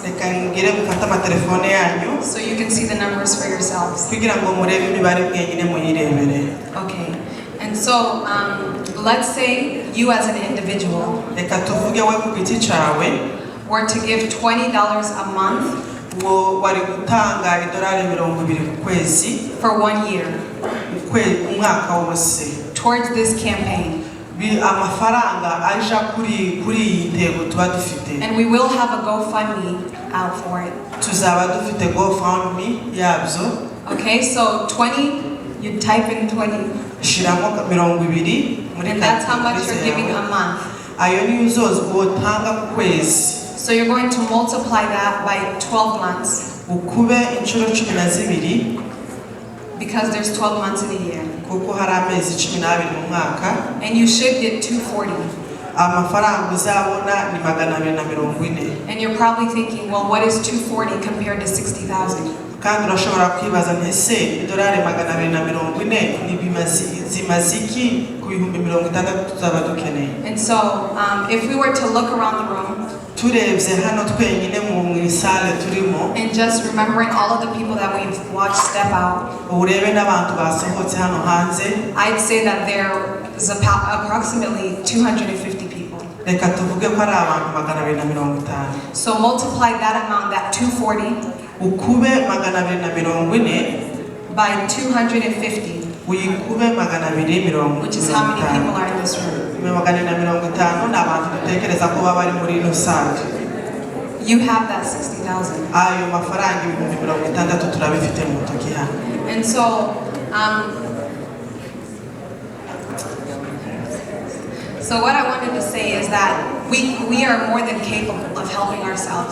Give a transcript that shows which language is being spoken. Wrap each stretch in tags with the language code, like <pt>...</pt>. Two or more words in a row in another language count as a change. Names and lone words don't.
<rw>reka ngire mufata amatelefone yanyu</rw> <en>so you can see the numbers for yourselves.</en> <rw>kugira ngo murebe imibare mwenyine muyirebere.</rw> <en>Okay. And so let's say you as an individual</en> <rw>Reka tuvuge we ku giti cyawe</rw> <en>were to give $20 a month</en> <rw>wo wari gutanga $20 ku kwezi</rw> <en>for 1 year</en> <rw>umwaka wose</rw> <en>towards this campaign.</en> <rw>amafaranga aja kuri iyi ntego tuba dufite.</rw> <en>And we will have a GoFundMe out for it.</en> <rw>Tuzaba dufite GoFundMe yabyo.</rw> <en>Okay, so 20, you type in 20.</en> <rw>Shiramo 20 muri</rw> <en>And that's how much you're giving a month.</en> <rw>Ayo ni uzoza utanga ku kwezi.</rw> <en>So you're going to multiply that by 12 months.</en> <rw>Ukube inshuro 12</rw> <en>because there's 12 months in a year.</en> <rw>Kuko hari amezi 12 mu mwaka.</rw> <en>And you should get 240.</en> <rw>Amafaranga uzabona ni 240.</rw> <en>And you're probably thinking, well, what is 240 compared to 60,000?</en> <rw>Kandi urashobora kwibaza ntese $240 ni zimaziki ku bihumbi 60 tuzaba dukeneye.</rw> <en>And so if we were to look around the room</en> <rw>turebye hano twenyine mu sale turimo</rw> <en>and just remembering all of the people that we've watched step out,</en> <rw>urebe n'abantu basohotse hano hanze,</rw> <en>I'd say that there is approximately 250 people.</en> <rw>Reka tuvuge ko ari abantu 250.</rw> <en>So multiply that amount, that 240,</en> <rw>ukube 240</rw> <en>by 250,</en> <rw>uyikube 250,</rw> <en>which is how many people are in this room.</en> <rw>250 n'abantu dutekereza ko baba bari muri ino sale.</rw> <en>You have that 60,000.</en> <rw>Ayo mafaranga 60,000 turabifite mu ntoki hano.</rw> <en>And so so what I wanted to say is that we are more than capable of helping ourselves.</en>